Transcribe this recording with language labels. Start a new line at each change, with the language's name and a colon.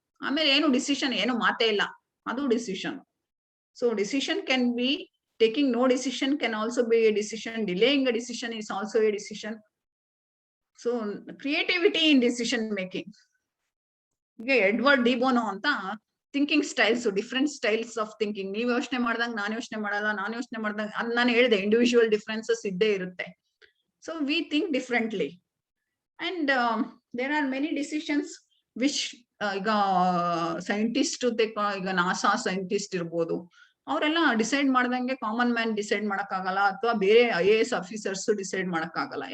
Kannada: ಆಮೇಲೆ ಏನು ಡಿಸಿಷನ್, ಏನು ಮಾತೇ ಇಲ್ಲ, ಅದು decision.
English: So decision can be taking no decision can also be a decision. Delaying a decision is also a decision. So creativity in decision making. ಈಗ Edward de Bono ಅಂತ thinking styles, different styles of thinking.
Kannada: ನೀವ್ ಯೋಚನೆ ಮಾಡ್ದಂಗೆ ನಾನು ಯೋಚನೆ ಮಾಡಲ್ಲ, ನಾನು ಯೋಚನೆ ಮಾಡ್ದಂಗೆ ಅದು ನಾನು ಹೇಳಿದೆ, ಇಂಡಿವಿಜುವಲ್ ಡಿಫ್ರೆನ್ಸಸ್ ಇದ್ದೇ ಇರುತ್ತೆ.
English: so we think differently and there are many decisions which
Kannada: ಈಗ ಸೈಂಟಿಸ್ಟ್, ಈಗ ನಾಸಾ ಸೈಂಟಿಸ್ಟ್ ಇರ್ಬೋದು, ಅವರೆಲ್ಲ ಡಿಸೈಡ್ ಮಾಡ್ದಂಗೆ ಕಾಮನ್ ಮ್ಯಾನ್ ಡಿಸೈಡ್ ಮಾಡಕ್ಕಾಗಲ್ಲ, ಅಥವಾ ಬೇರೆ IAS ಆಫೀಸರ್ಸ್ ಡಿಸೈಡ್ ಮಾಡಕ್ಕಾಗಲ್ಲ.